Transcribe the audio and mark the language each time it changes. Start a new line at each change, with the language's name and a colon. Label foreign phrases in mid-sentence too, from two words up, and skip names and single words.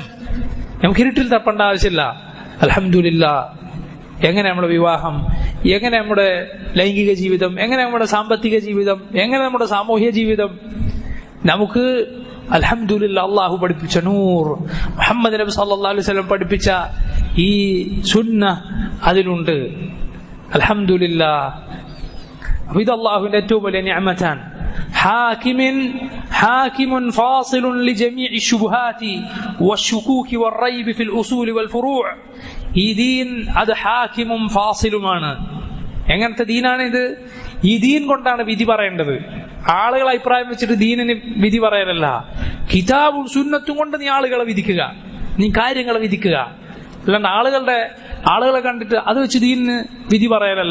Malayalam: നമുക്ക് ഇരുട്ടിൽ തപ്പേണ്ട ആവശ്യമില്ല. അൽഹംദുലില്ലാഹ്, എങ്ങനെ നമ്മുടെ വിവാഹം, എങ്ങനെ നമ്മുടെ ലൈംഗിക ജീവിതം, എങ്ങനെ നമ്മുടെ സാമ്പത്തിക ജീവിതം, എങ്ങനെ നമ്മുടെ സാമൂഹ്യ ജീവിതം, നമുക്ക് അൽഹംദുലില്ലാഹ് അള്ളാഹു പഠിപ്പിച്ച നൂർ, മുഹമ്മദ് നബി
Arabic: صلى الله عليه وسلم
Malayalam: പഠിപ്പിച്ച ഈ സുന്ന അതിലുണ്ട്. അൽഹംദുലില്ലാഹ്. അപ്പൊ ഇത് അള്ളാഹുവിന്റെ ഏറ്റവും വലിയ നിഅമത്താണ്.
Arabic: حاكم فاصل لجميع الشبهات والشكوك والريب في الأصول والفروع.
Malayalam: ഈ ദീൻ അത് ഹാക്കിമും ഫാസിലുമാണ്. എങ്ങനത്തെ ദീനാണ് ഇത്? ഈ ദീൻ കൊണ്ടാണ് വിധി പറയേണ്ടത്. ആളുകൾ അഭിപ്രായം വെച്ചിട്ട് ദീനിന് വിധി പറയലല്ല. കിതാബും സുന്നത്തും കൊണ്ട് നീ ആളുകളെ വിധിക്കുക, നീ കാര്യങ്ങളെ വിധിക്കുക. അല്ലാണ്ട് ആളുകളെ കണ്ടിട്ട് അത് വെച്ച് ദീനിന് വിധി പറയലല്ല.